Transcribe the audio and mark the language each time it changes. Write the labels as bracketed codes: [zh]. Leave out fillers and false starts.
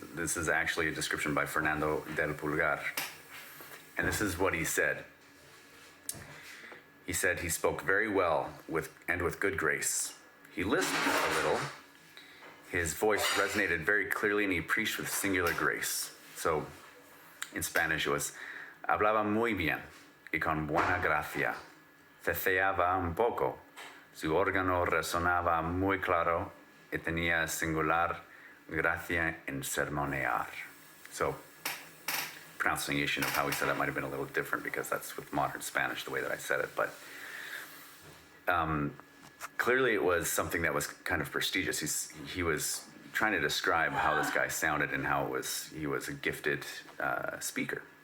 [en] This is actually a description by Fernando del Pulgar, and this is what he said. He said he spoke very well with good grace. He lisped a little. His voice resonated very clearly, and he preached with singular grace. So, in Spanish, it was [es] hablaba muy bien y con buena gracia. Ceceaba un poco. Su órgano resonaba muy claro y tenía singular gracia en sermonear. [en] So, pronunciation of how he said that might have been a little different because that's with modern Spanish, the way that I said it. But clearly it was something that was kind of prestigious. He was trying to describe how this guy sounded and how he was a gifted speaker.